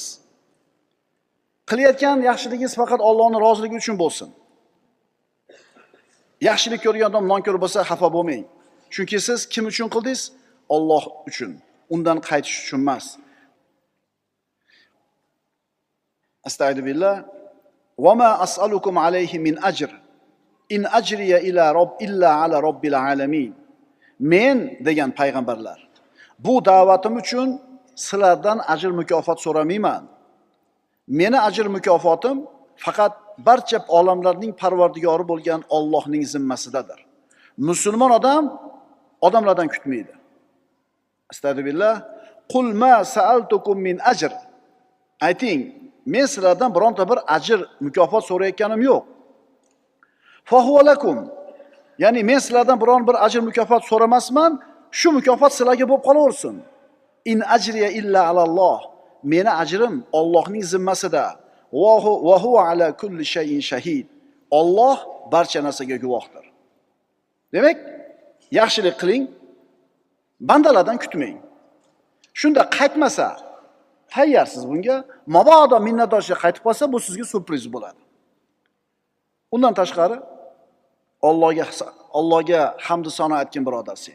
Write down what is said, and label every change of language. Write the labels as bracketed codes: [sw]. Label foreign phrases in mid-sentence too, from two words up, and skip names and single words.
[uz] Qilayotgan yaxshiligingiz faqat Allohning roziligi uchun bo'lsin. Yaxshilik ko'rgan odam nonko'r bo'lsa xafa bo'lmang. Chunki siz kim uchun qildingiz? Alloh uchun. Undan qaytish uchun emas. Astagfirullah. [ar] وما أسألكم عليه من أجر. إن أجري إلا على رب العالمين. [uz] Men degan payg'ambarlar. Bu da'vatim uchun sizlardan ajr mukofot so'ramayman. Meni ajr mukofotim faqat barcha olamlarning parvardigori bo'lgan Allohning zimmasidadir. Musulmon odam odamlardan kutmaydi. Astagfirullah. [ar] قل ما سألتكم من أجر. [uz] Ayting, men sizlardan bironta bir ajr mukofot so'rayotganim yo'q. [ar] فهو لكم. [uz] Ya'ni men sizlardan biron bir ajr mukofot so'ramasman, shu mukofot sizlarga bo'lib qolaversin. [ar] إن أجري إلا على الله. [uz] Meni ajrim Allohning zimmasida. [ar] وهو على كل شيء شهيد. [uz] Alloh barcha narsaga guvohdir. Demak, yaxshilik qiling, bandalardan kutmang. Shunda qaytmasa, tayyorsiz bunga. Mabodo minnatdorchilik qaytib qolsa, bu sizga surpriz bo'ladi. Undan tashqari Allohga hamd sano aytgan birodar sen.